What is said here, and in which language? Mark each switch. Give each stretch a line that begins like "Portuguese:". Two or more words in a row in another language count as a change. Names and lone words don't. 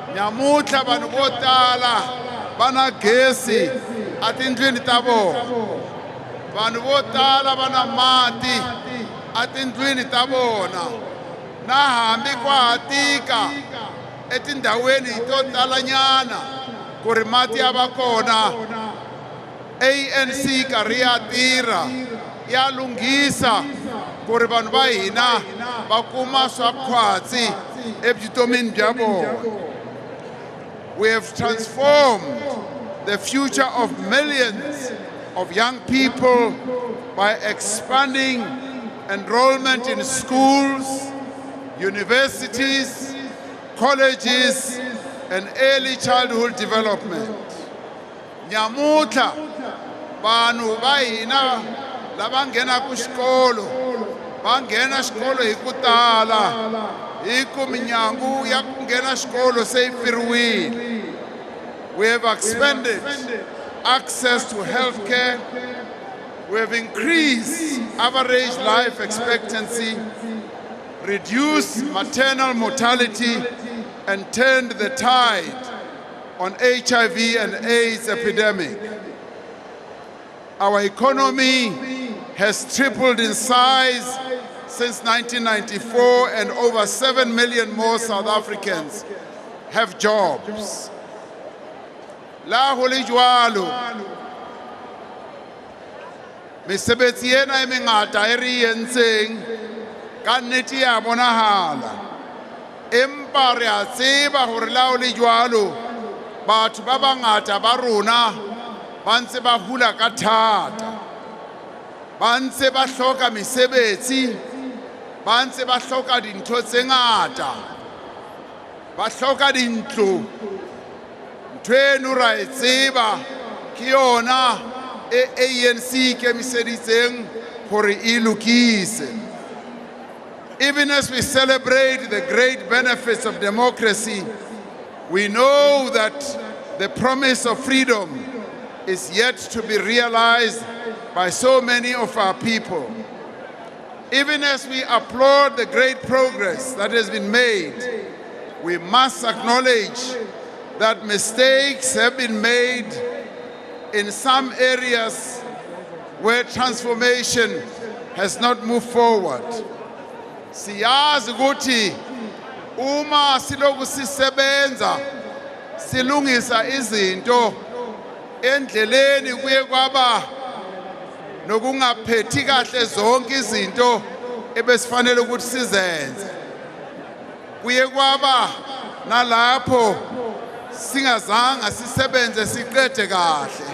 Tsonga: Nyamutlha vanhu vo tala bana gesi atindlwini ta vona, vanhu vo tala vana mati atindlwini ta vona, na hambi kwa hatika etindhaweni to talanyana ku ri mati ya va kona. ANC karhi ya tirha ya lunghisa ku ri vanhu va hina va kuma swa khwatsi evutomini bya vona.
English: We have transformed the future of millions of young people by expanding enrollment in schools, universities, colleges, and early childhood development.
Tsonga: Nyamutla vanhu va hina lava nghenaka xikolo va nghena xikolo hi ku tala, hi ku minyangu ya ku nghena xikolo se yi pfiriwile.
English: We have expanded access to health care. We have increased average life expectancy, reduced maternal mortality, and turned the tide on HIV and AIDS epidemic. Our economy has tripled in size since 1994, and over 7 million more South Africans have jobs.
Southern Sotho: La ho le jwalo, mesebetsi ena e mengata e re entseng ka nnete ya bonahala, empa re a tseba hore la ho le jwalo batho ba bangata ba rona ba ntse ba hula ka thata, ba ntse ba hloka mesebetsi, ba ntse ba hloka dintho tse ngata, ba hloka dintlo. Ntho eno ra e tseba ke yona e ANC e ikemiseditseng hore e lokise.
English: Even as we celebrate the great benefits of democracy, we know that the promise of freedom is yet to be realized by so many of our people. Even as we applaud the great progress that has been made, we must acknowledge that mistakes have been made in some areas where transformation has not moved forward.
Zulu: Siyazi ukuthi uma siloku sisebenza silungisa izinto endleleni kuye kwaba nokungaphethi kahle zonke izinto ebesifanele ukuthi sizenze, kuye kwaba nalapho singazanga sisebenze siqede kahle.